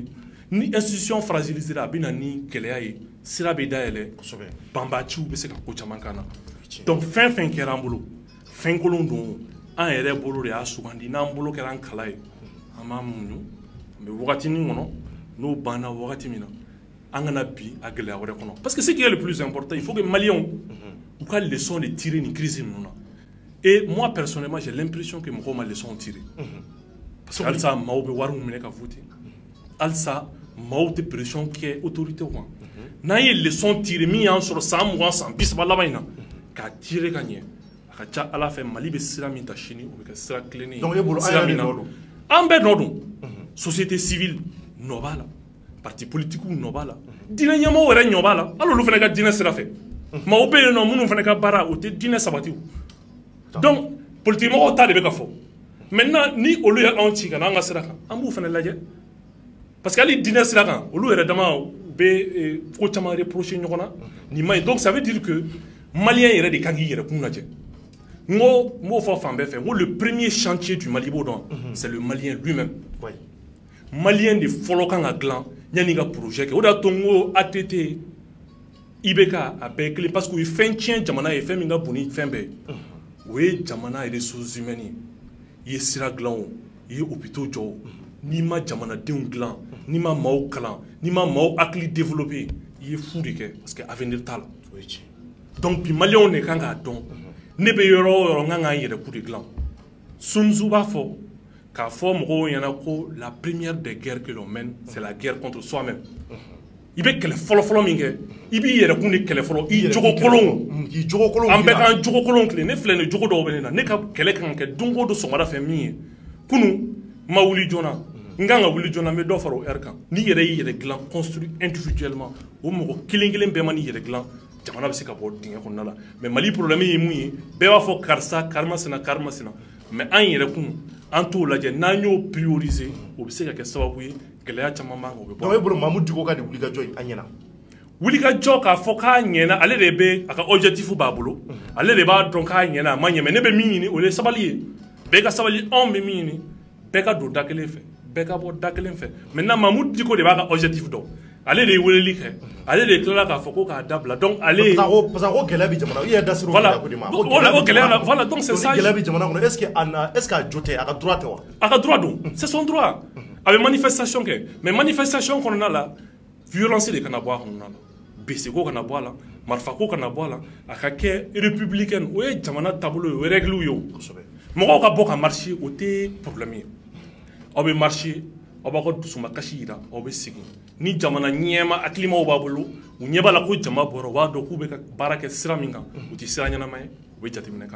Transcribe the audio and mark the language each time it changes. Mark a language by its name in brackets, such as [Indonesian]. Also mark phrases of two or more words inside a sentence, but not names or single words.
[Bambara] ni [French] institution fragiliser [Bambara] a bɛ na ni gɛlɛya ye sira bɛ dayɛlɛ banbaciw bɛ se ka ko caman k'an na donc fɛn fɛn kɛra an bolo fɛn kolon don an yɛrɛ bolo de y'a sugandi n'an bolo kɛra an kala ye an b'a muɲu an bɛ wagatinin kɔnɔ n'o banna wagati min na an kana bi a gɛlɛya wɛrɛ kɔnɔ parce [French] que ce qui est le plus important il faut que [Bambara] Maliens u ka [French] leçon de tirer [Bambara] nin crise ninnu na [French] et moi personnellement j'ai l'impression que [Bambara] mɔgɔw ma [French] leçon tirer parce que [Bambara] halisa maaw bɛ wari minɛ ka voter halisa maaw tɛ pression kɛ autorité kan n'an ye [French] leçon tirer [Bambara] min y'an sɔrɔ san 20 san 30 laban in na k'a tirer ka ɲɛ a ka ca Ala fɛ Mali bɛ sira min ta sini o bɛ kɛ sira tilennen ye donc e bolo sira min na an bɛɛ nɔ don [French] société civile [Bambara] nɔ b'a la [French] parti politique [Bambara] nɔ b'a la diinɛ ɲɛmɔgɔw yɛrɛ ɲɔ b'a la hali olu fana ka diinɛ sira fɛ maaw bɛ yen nɔ minnu fana ka baara o tɛ diinɛ sabati donc politique mɔgɔw ta de bɛ ka fɔ maintenant ni olu ye anw ci ka n'an ka sira kan an b'u fana lajɛ [French] parce que [Bambara] hali diinɛ sira kan olu yɛrɛ dama u bɛ ko caman reprocher ɲɔgɔn na nin ma ɲi [French] donc ça veut dire que [Bambara] Malien yɛrɛ de kan k'i yɛrɛ kun lajɛ n b'o fɔ fan bɛɛ fɛ n ko [French] le premier chantier du Mali [Bambara] i b'o dɔn [French] c'est le Malien lui-même [Bambara] Malien de fɔlɔ kan ka dilan yanni ka projet kɛ o de y'a to n ko ATT IBK a bɛɛ ye kelen parce que u ye fɛn tiɲɛ jamana ye fɛn min ka bon ni fɛn bɛɛ ye o ye jamana [French] ressources humaines [Bambara] ye i ye sira dilan o i ye hôpitaux jɔ o n'i ma jamanadenw dilan n'i ma maaw kalan n'i ma maaw hakili développer i ye fu de kɛ [French] parce que avenir [Bambara] t'a la donc bi Maliens de kan k'a dɔn ne bɛ yɔrɔ o yɔrɔ n kan k'an yɛrɛ ku de dilan Sun Tzu b'a fɔ k'a fɔ mɔgɔw ɲɛna ko [French] la première des guerres que l'on mène c'est la guerre contre soi-même [Bambara] i bɛ kɛlɛ fɔlɔ-fɔlɔ min kɛ i b'i yɛrɛ kun de kɛlɛ fɔlɔ i jogo kolon an bɛɛ k'an jogo kolon tilen ne filɛ nin jogo dɔw bɛ ne na ne ka kɛlɛ kan ka kɛ don o don sɔgɔmada fɛ min ye kunun n ma wuli joona n kan ka wuli joona n bɛ dɔ fara o heure kan n'i yɛrɛ y'i yɛrɛ dilan [French] construit individuellement [Bambara] o mɔgɔ kelen kelen bɛɛ ma n'i yɛrɛ dilan jamana bɛ se ka bɔ dingɛ kɔnɔna la mais Mali problème ye mun ye bɛɛ b'a fɔ karisa karimasina mais an yɛrɛ kun an t'o lajɛ n'an y'o prioriser o bɛ se ka kɛ sababu ye gɛlɛya caman b'an kan o bɛ bɔ. donc e bolo Mamude Diko ka de wulikajɔ in a ɲɛna. wulikajɔ k'a fɔ k'a ɲɛna ale de bɛ a ka objectif b'a bolo ale de b'a dɔn k'a ɲɛna a ma ɲɛ mais ne bɛ min ɲini o ye sabali ye bɛɛ ka sabali anw bɛ min ɲini bɛɛ ka don da kelen fɛ bɛɛ ka bɔ da kelen fɛ maintenant Mamude Diko de b'a ka objectif dɔn ale de weleli kɛ ale de tilala k'a fɔ ko k'a dabila donc ale parce que ko gɛlɛya bɛ jamana i yɛrɛ da sera o gɛlɛya ko de ma o gɛlɛya [French] voilà donc c'est ça [Bambara] gɛlɛya bɛ jamana kɔnɔ [French] est ce que [Bambara] a jo tɛ a ka droit tɛ wa a ka droit don [French] c'est son droit [Bambara] a bɛ manifestation kɛ mais manifestation kɔnɔna la violence de kana bɔ a kɔnɔna la bese ko kana bɔ a la marifa ko kana bɔ a la a ka kɛ républicaine o ye jamana taabolo ye o ye règle ye o mɔgɔw ka bɔ ka marcher o tɛ problème ye aw bɛ marcher aw b'a ka dusuma kasi jira aw bɛ segin ni jamana ɲɛma hakilimaw b'a bolo u ɲɛ b'a la ko jama bɔra u b'a dɔn k'u bɛ ka baara kɛ sira min kan u tɛ sira ɲɛnama ye u bɛ jateminɛ k'a la